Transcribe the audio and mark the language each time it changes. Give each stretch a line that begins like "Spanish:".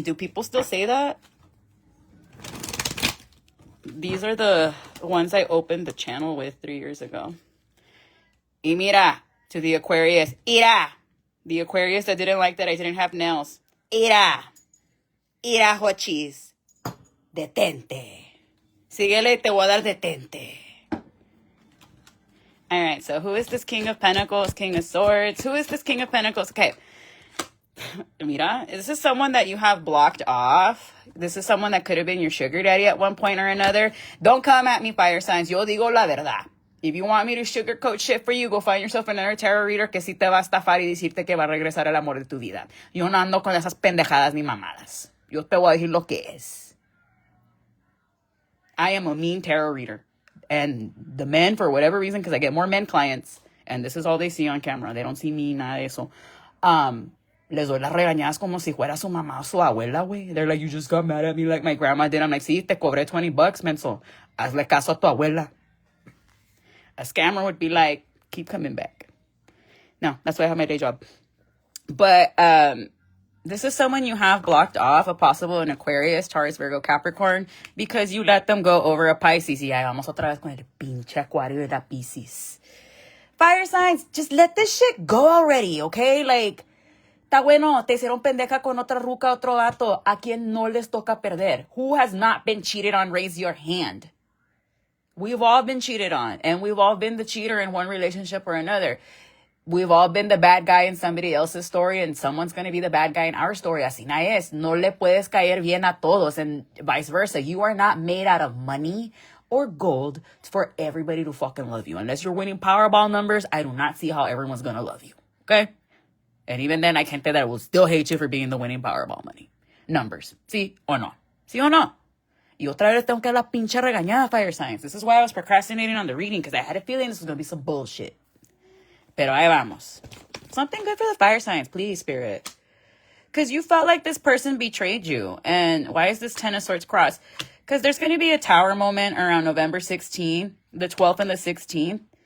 English: Do people still say that? These are the ones I opened the channel with 3 years ago.
Spanish: Y mira,
English: to the Aquarius,
Spanish: ira.
English: The Aquarius that didn't like that I didn't have nails.
Spanish: Ira, hochis. Detente. Síguele, te voy a dar detente.
English: All right, so who is this King of Pentacles, King of Swords? Who is this King of Pentacles? Okay. Mira, this is someone that you have blocked off. This is someone that could have been your sugar daddy at one point or another. Don't come at me, fire signs.
Spanish: Yo digo la verdad.
English: If you want me to sugarcoat shit for you, go find yourself another tarot reader
Spanish: que sí te va a estafar y decirte que va a regresar el amor de tu vida. Yo no ando con esas pendejadas ni mamadas. Yo te voy a decir lo que es.
English: I am a mean tarot reader. And the men, for whatever reason, because I get more men clients, and this is all they see on camera. They don't see me,
Spanish: nada de eso. Les doy las regañadas como si fuera su mamá o su abuela, güey.
English: They're like, you just got mad at me like my grandma did. I'm like,
Spanish: sí, te cobré $20, menso. Hazle caso a tu abuela.
English: A scammer would be like, keep coming back. No, that's why I have my day job. But This is someone you have blocked off, a possible an Aquarius, Taurus, Virgo, Capricorn, because you let them go over a Pisces.
Spanish: Y ahí vamos otra vez con el pinche Acuario de la Pisces.
English: Fire signs, just let this shit go already, okay?
Spanish: Like, está bueno, te hicieron pendeja con otra ruca, otro vato. A quien no les toca perder.
English: Who has not been cheated on? Raise your hand. We've all been cheated on, and we've all been the cheater in one relationship or another. We've all been the bad guy in somebody else's story, and someone's going to be the bad guy in our story.
Spanish: Así na es. No le puedes caer bien a todos,
English: and vice versa. You are not made out of money or gold for everybody to fucking love you. Unless you're winning Powerball numbers, I do not see how everyone's going to love you. Okay? And even then, I can't say that I will still hate you for being the winning Powerball money numbers.
Spanish: ¿Sí o no? ¿Sí o no? Y otra vez tengo que dar la pinche regañada,
English: fire signs. This is why I was procrastinating on the reading, because I had a feeling this was going to be some bullshit.
Spanish: Pero ahí vamos.
English: Something good for the fire signs, please, Spirit. Because you felt like this person betrayed you. And why is this 10 of Swords crossed? Because there's going to be a tower moment around November 16th, the 12th and the 16th.